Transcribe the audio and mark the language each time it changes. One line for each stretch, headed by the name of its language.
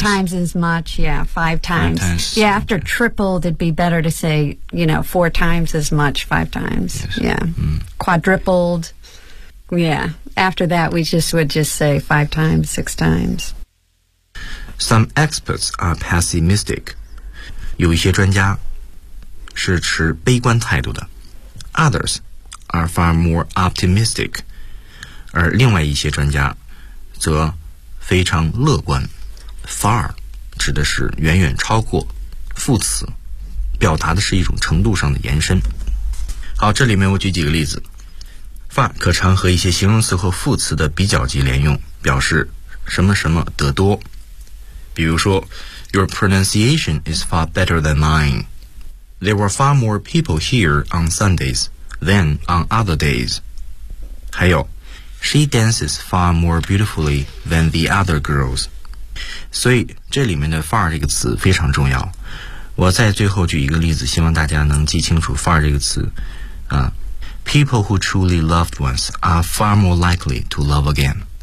English: Five times. Yeah, after tripled, it'd be better to say, you know, four times as much, five times. Yes. Yeah. Mm. Quadrupled. Yeah. After that, we just would just say five times, six times. Some experts are pessimistic.
Chinese: 有一些专家是持悲观态度的。
English: Others are far more optimistic.
Chinese: 而另外一些专家则非常乐观。 far 指的是远远超过，副词表达的是一种程度上的延伸。好，这里面我举几个例子。far 可常和一些形容词和副词的比较级连用，表示什么什么得多。比如说，
English: Your pronunciation is far better than mine. There were far more people here on Sundays than on other days.
Chinese: 还有
English: She dances far more beautifully than the other girls.
Chinese: 所以这里面的 far 这个词非常重要。我再最后举一个例子，希望大家能记清楚 far 这个词。
English: People who truly loved once are far more likely to love again.